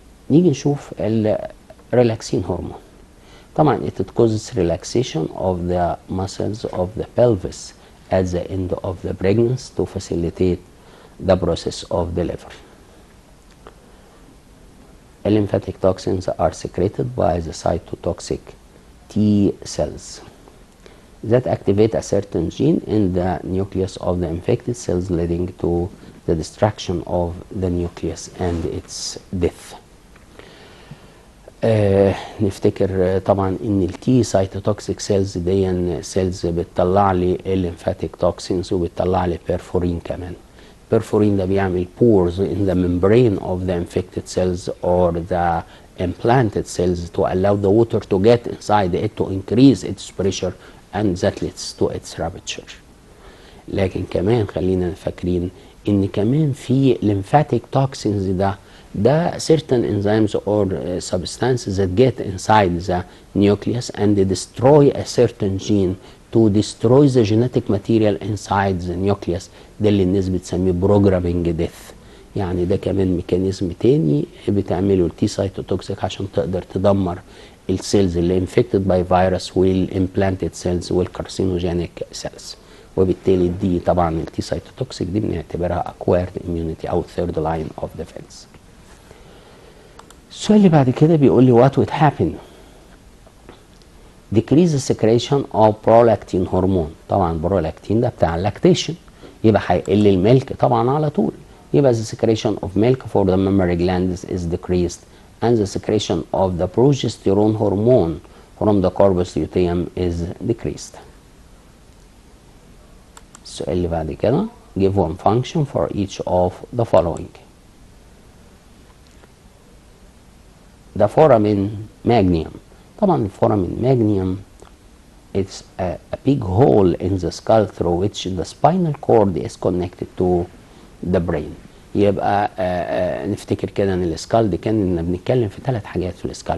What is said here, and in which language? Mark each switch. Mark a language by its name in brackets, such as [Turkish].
[Arabic] نيجي نشوف الريلاكسين هرمون. [English] طبعا it causes relaxation of the muscles of the pelvis at the end of the pregnancy to facilitate the process of delivery. Lymphatic toxins are secreted by the cytotoxic T cells that activate a certain gene in the nucleus of the infected cells, leading to the destruction of the nucleus and its death. [Arabic] نفتكر طبعا ان التي سايتوتوكسيك سيلز دي سيلز بتطلع لي الليمفاتيك توكسينز وبتطلع لي بيرفورين كمان. [English] perforin [Arabic] ده بيعمل [English] pores in the membrane of the infected cells or the implanted cells to allow the water to get inside it to increase its pressure and that leads to its rupture. [Arabic] لكن كمان خلينا فاكرين ان كمان في [English] lymphatic toxins ده certain enzymes or substances that get inside the nucleus and they destroy a certain gene to destroy the genetic material inside the nucleus. [Arabic] ده اللي الناس بتسميه [English] programming death. [Arabic] يعني ده كمان ميكانيزم تاني بتعمله التي سايتوتوكسيك عشان تقدر تدمر السيلز اللي [English] infected by virus [Arabic] والimplanted cells والكارسينوجينيك cells. وبالتالي دي طبعا التي سايتوتوكسيك دي بنعتبرها [English] acquired immunity [Arabic] او [English] third line of defense. [Arabic] السؤال اللي بعد كده بيقول لي [English] what would happen decrease the secretion of prolactin hormone. [Arabic] طبعا prolactin ده بتاع اللاكتيشن يبقى هيقل الملك طبعا على طول. [English] يبقى the secretion of milk for the mammary glands is decreased and the secretion of the progesterone hormone from the corpus luteum is decreased. [Arabic] السؤال اللي بعد كده [English] give one function for each of the following. The foramen magnum. [Arabic] طبعا الفورامين [English] magnum it's a big hole in the skull through which the spinal cord is connected to the brain. [Arabic] يبقى نفتكر كده ان السكال دي كنا بنتكلم في 3 حاجات في السكال.